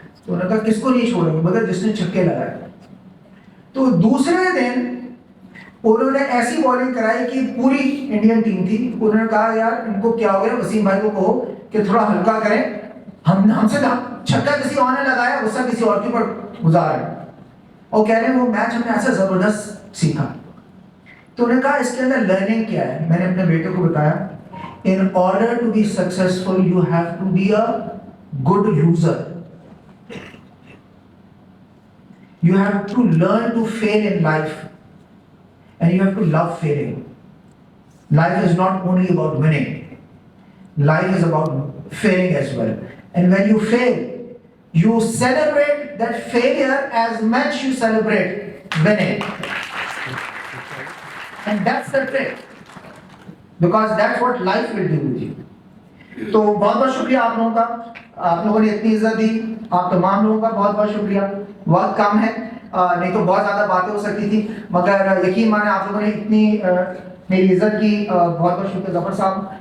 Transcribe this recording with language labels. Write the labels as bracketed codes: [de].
[ur] تو انہوں نے کہا کس کو نہیں چھوڑیں گے؟ مگر جس نے چھکے لگائے. تو دوسرے دن انہوں نے ایسی بالنگ کرائی کہ پوری انڈین ٹیم تھی. انہوں نے کہا یار ان کو کیا ہو گیا، وسیم بھائی کو کہو کہ تھوڑا ہلکا کریں، ہم سے چھکا کسی اور نے لگایا، غصہ کسی اور کے اوپر گزار ہے. اور کہہ رہے ہیں وہ میچ ہم نے ایسا زبردست سیکھا. تو انہوں نے کہا اس کے اندر لرننگ کیا ہے. میں نے اپنے بیٹے کو بتایا [en] in order to be successful you have to be a good loser. You have to learn to fail in life and you have to love failing. Life is not only about winning, life is about failing as well. And when you fail, you celebrate that failure as much you celebrate winning. And that's the trick, because that's what life will do with you. [ur] تو بہت بہت شکریہ آپ لوگوں کا، آپ لوگوں نے اتنی عزت دی. آپ تمام لوگوں کا بہت بہت شکریہ. وقت کم ہے، نہیں تو بہت زیادہ باتیں ہو سکتی تھی، مگر یقین مانے آپ لوگوں نے اتنی میری عزت کی. بہت بہت شکریہ ظفر صاحب.